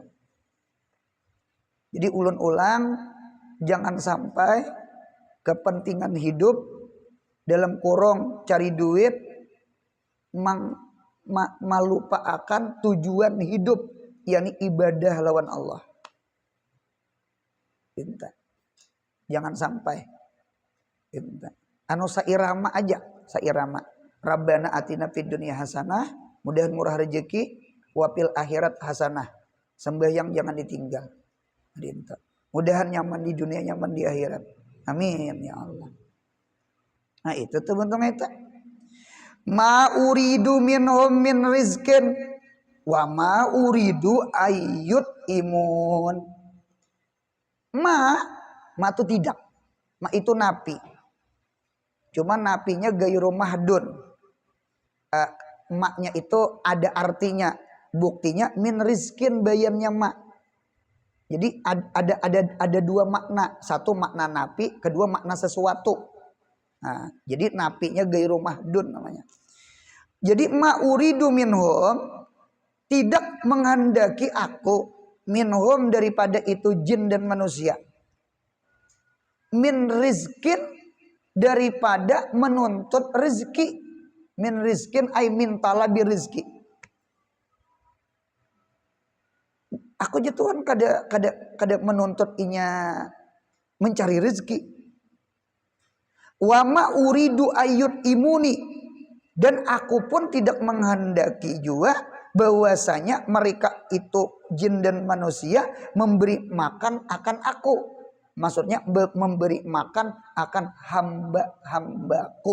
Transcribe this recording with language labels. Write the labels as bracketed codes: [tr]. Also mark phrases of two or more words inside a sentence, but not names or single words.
[bjn] Jadi ulun-ulang jangan sampai kepentingan hidup dalam kurung cari duit melupakan tujuan hidup, yakni ibadah lawan Allah. Pinta. Jangan sampai. Pinta. Sairama aja, sairama. [ar] ربنا آتنا في الدنيا حسنة, [bjn] mudahan murah rezeki, [ar] وفي الآخرة حسنة. [bjn] Sembahyang jangan ditinggal. Pinta. Mudahan nyaman di dunia, nyaman di akhirat. [ar] آمين يا الله. [bjn] Nah itu tuh bentuk itu. [ar] ما أريد منهم من رزق وما أريد أن يطعمون. [bjn] Ma itu tidak. Ma itu napi. Cuma napinya [ar] غير محض. [bjn] Maknya itu ada artinya. Buktinya [ar] من رزق [bjn] bayamnya ma. Jadi ada 2 makna. Satu makna napi, kedua makna sesuatu. Nah, jadi napinya [ar] غير محض [bjn] namanya. [ar] Jadi ما أريد منهم, [bjn] tidak menghendaki aku minhum daripada itu jin dan manusia. [ar] من رزق, [bjn] daripada menuntut rezeki. [ar] من رزق أي من طلب رزق. [bjn] Aku je Tuhan kada menuntut inya mencari rezeki. [ar] وما أريد أن يطعمون, [bjn] dan aku pun tidak menghendaki juga bahwasanya mereka itu jin dan manusia memberi makan akan aku. Maksudnya memberi makan akan hamba-hambaku.